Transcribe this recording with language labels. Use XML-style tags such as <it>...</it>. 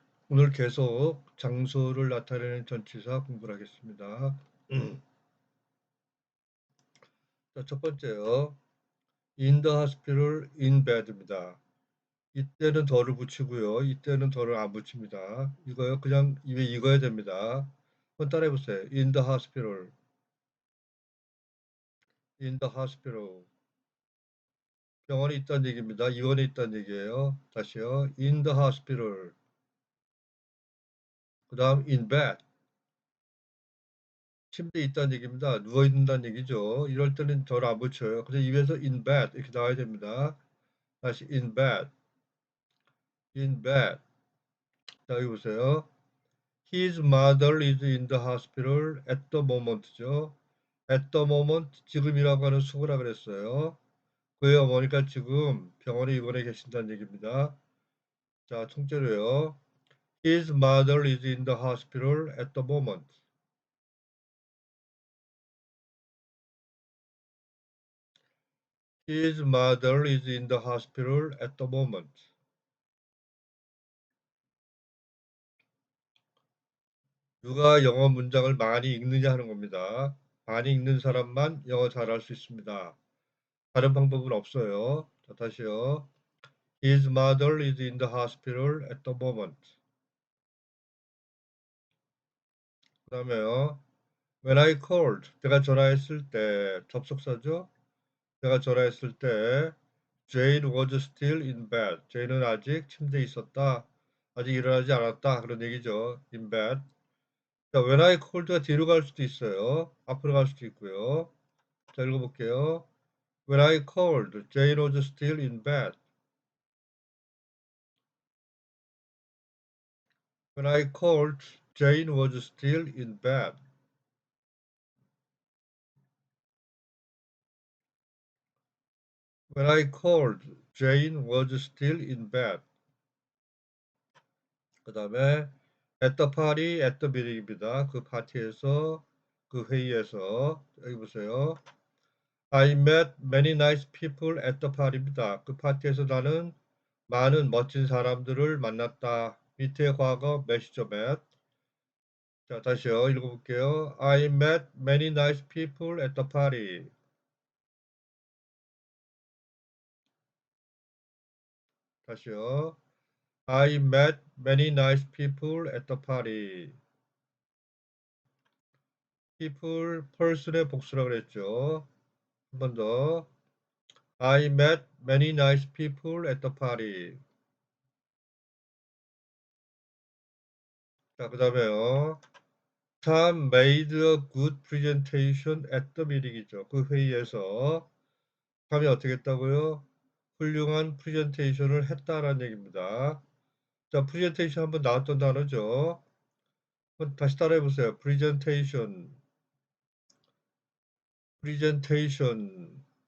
<ko>오늘 계속 장소를 나타내는 전치사 공부를 하겠습니다. 자, 첫 번째요.</ko> <en>In the hospital, in bed입니다.</en> <ko>이때는 더를 붙이고요. 이때는 더를 안 붙입니다. 이거요. 그냥 입에 익어야 됩니다. 한번 따라해 보세요.</ko> <en>In the hospital, in the hospital.</en> <ko>병원에 있다는 얘기입니다. 입원에 있다는 얘기예요.</ko> <en>다시요. In the hospital.</en> <ko>그 다음</ko> <en>in bed.</en> <ko>침대에 있다는 얘기입니다. 누워 있는다는 얘기죠. 이럴 때는 덜 안 붙여요. 그래서 입에서</ko> <en>in bed</en> <ko>이렇게 나와야 됩니다.</ko> <en>다시 in bed, in bed.</en> <ko>자, 여기 보세요.</ko> <en>His mother is in the hospital at the moment죠. at the moment,</en> <ko>지금이라고 하는 수거라 그랬어요. 그의 어머니가 지금 병원에 입원해 계신다는 얘기입니다. 자, 통째로요.</ko> <en>His mother is in the hospital at the moment. His mother is in the hospital at the moment.</en> <ko>누가 영어 문장을 많이 읽느냐 하는 겁니다. 많이 읽는 사람만 영어 잘할 수 있습니다. 다른 방법은 없어요. 자, 다시요.</ko> <en>His mother is in the hospital at the moment.</en> <ko>그 다음에요.</ko> <en>When I called,</en> <ko>제가 전화했을 때, 접속사죠? 제가 전화했을 때</ko> <en>Jane was still in bed.</en> <ko>Jane은 아직 침대에 있었다. 아직 일어나지 않았다. 그런 얘기죠.</ko> <en>in bed.</en> <ko>자,</ko> <en>when I called</en> <ko>가 뒤로 갈 수도 있어요. 앞으로 갈 수도 있고요. 자, 읽어볼게요.</ko> <en>When I called, Jane was still in bed. When I called, Jane was still in bed. When I called, Jane was still in bed.</en> <ko>그 다음에</ko> <en>at the party, at the meeting입니다.</en> <ko>그 파티에서, 그 회의에서 여기 보세요.</ko> <en>I met many nice people at the party입니다.</en> <ko>그 파티에서 나는 많은 멋진 사람들을 만났다. 밑에 과거 met이죠, met. 자, 다시요. 읽어볼게요.</ko> <en>I met many nice people at the party.</en> <ko>다시요.</ko> <en>I met many nice people at the party.</en> <ko>people, person의 복수라고 그랬죠. 한 번 더.</ko> <en>I met many nice people at the party.</en> <ko>자, 그 다음에요.</ko> <en>Tom made a good presentation at the meeting이죠.</en> <ko>그 회의에서 탐이 어떻게 했다고요? 훌륭한 프레젠테이션을 했다라는 얘기입니다. 자, 프레젠테이션 한번 나왔던 단어죠. 다시 따라해 보세요. 프레젠테이션, 프레젠테이션.</ko>